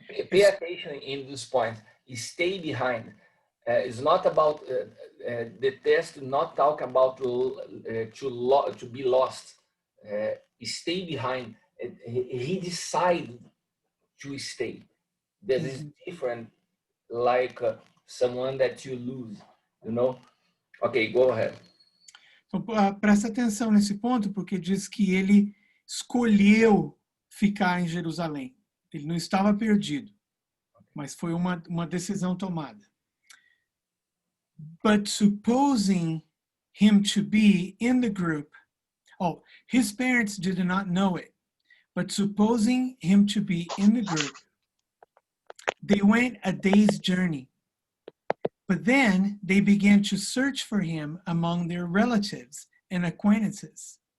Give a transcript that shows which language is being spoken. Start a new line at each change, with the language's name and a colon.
English: Pay attention in this point. Stay behind. It's not about the text. Not talk about to be lost. Stay behind. He decided to stay. This is different, like someone that you lose. You know. Okay, go ahead.
Portuguese: Então, presta atenção nesse ponto, porque diz que ele escolheu ficar em Jerusalém. Ele não estava perdido, mas foi uma decisão tomada.
English: But supposing him to be in the group, his parents did not know it, but supposing him to be in the group, they went a day's journey. But then they began to search for him among their relatives and acquaintances.